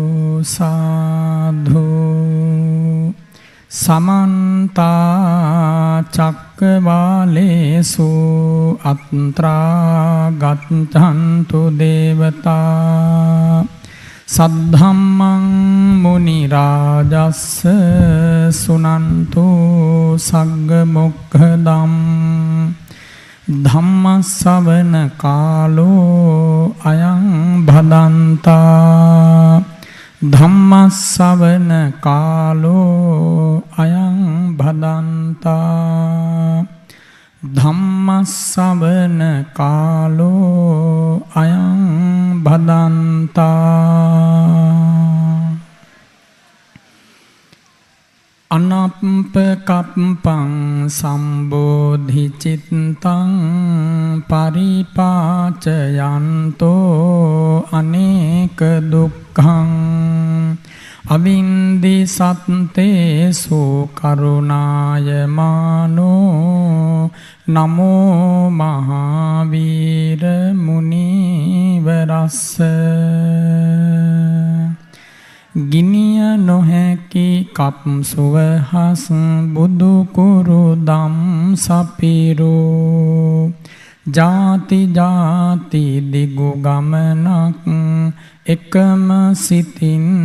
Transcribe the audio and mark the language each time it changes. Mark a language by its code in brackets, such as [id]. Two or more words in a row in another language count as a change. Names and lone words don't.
[pi] සාධු සමන්තා චක්කවාලේසු අත්‍රා ගච්ඡන්තු දේවතා සද්ධම්මං මුනි රාජස්ස සුනන්තු සග්ග මොක්ඛදම් ධම්මස්සවන කාලෝ අයං භදන්තා ධම්මස්සවන කාලෝ අයං භදන්තා ධම්මස්සවන කාලෝ අයං භදන්තා අනප්පකප්පං සම්බෝධි චිත්තං පරිපාචයන්තෝ අනේක දුක්ඛං අවින්දි සත්තේසු කරුණාය මානෝ නමෝ මහාවීර මුනිවරස්ස [si] ගිනිය නොහැකි කප් සුවහස් බුදු කුරු දම් සපිරෝ ජාති ජාති දිගු ගමනක් එකම සිතින්